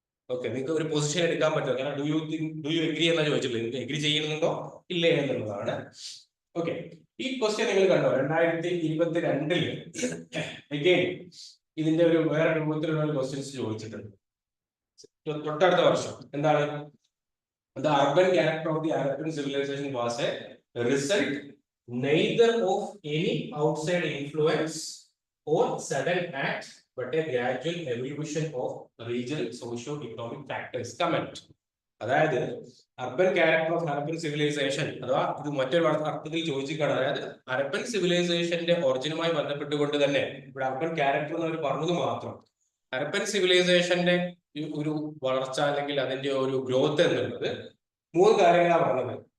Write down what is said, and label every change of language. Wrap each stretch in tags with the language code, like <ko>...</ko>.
<ml>Okay, നിങ്ങൾക്ക് ഒരു position എടുക്കാൻ പറ്റും. കാരണം ഡു യു എഗ്രി എന്നാ ചോദിച്ചിട്ടുള്ളത്. നിങ്ങൾക്ക് എഗ്രി ചെയ്യുന്നുണ്ടോ ഇല്ലേ എന്നുള്ളതാണ്. ഓക്കെ, ഈ ക്വസ്റ്റ്യൻ നിങ്ങൾ കണ്ടോ 2022 അഗൈൻ ഇതിന്റെ ഒരു വേറെ രൂപത്തിലുള്ള ക്വസ്റ്റ്യൻസ് ചോദിച്ചിട്ടുണ്ട്. തൊട്ടടുത്ത വർഷം എന്താണ്?</ml> <en>The urban character of the Harappan civilization was a result neither of any outside influence or sudden act, but a gradual evolution of regional socio-economic factors. Comment.</en> <ml>അതായത് urban character of Harappan civilisation അഥവാ ഇത് മറ്റൊരു അർത്ഥത്തിൽ ചോദിച്ചിട്ടാണ്. അതായത് ഹരപ്പൻ സിവിലൈസേഷന്റെ ഒറിജിനുമായി ബന്ധപ്പെട്ടുകൊണ്ട് തന്നെ ഇവിടെ urban character എന്നവർ പറഞ്ഞത് മാത്രം. ഹരപ്പൻ സിവിലൈസേഷന്റെ ഒരു വളർച്ച അല്ലെങ്കിൽ അതിന്റെ ഒരു ഗ്രോത്ത് എന്നുള്ളത് 3 കാര്യങ്ങളാണ് പറഞ്ഞത്.</ml>